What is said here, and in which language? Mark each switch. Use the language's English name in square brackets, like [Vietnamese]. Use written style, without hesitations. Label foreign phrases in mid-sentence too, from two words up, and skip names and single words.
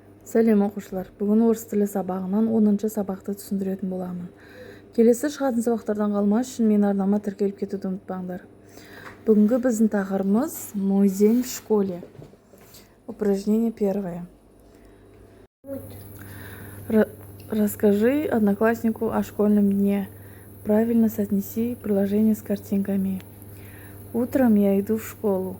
[Kazakh] Сәлем оқушылар. Бүгін орыс тілі сабағынан 10-шы сабақты түсіндіретін боламын. Келесі шығатын сабақтардан қалмас үшін мен арнама тіркеліп кетуді ұмытпаңдар. Бүгінгі біздің тақырыбымыз [Russian] «Мой день в школе». Упражнение первое. Расскажи однокласснику о школьном дне. Правильно соотнеси приложение с картинками. Утром я иду в школу.